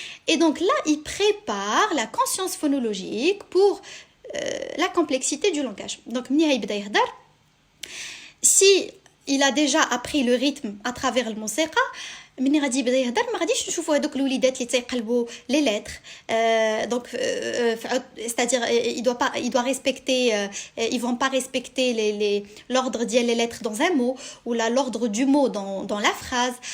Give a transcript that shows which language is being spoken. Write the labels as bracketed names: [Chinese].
[French] Et donc là, il prépare la conscience phonologique pour la complexité du langage. [Arabic] Donc, ملي غيبدا يهضر, si il a déjà appris le rythme à travers الموسيقى, مني غادي يبدا يهضر ما غاديش نشوفوا هذوك الوليدات اللي تيقلبوا لي لتر. [French] Donc c'est-à-dire il doit respecter ils vont pas respecter l'ordre ديال les lettres dans un mot ou l'ordre du mot dans la phrase.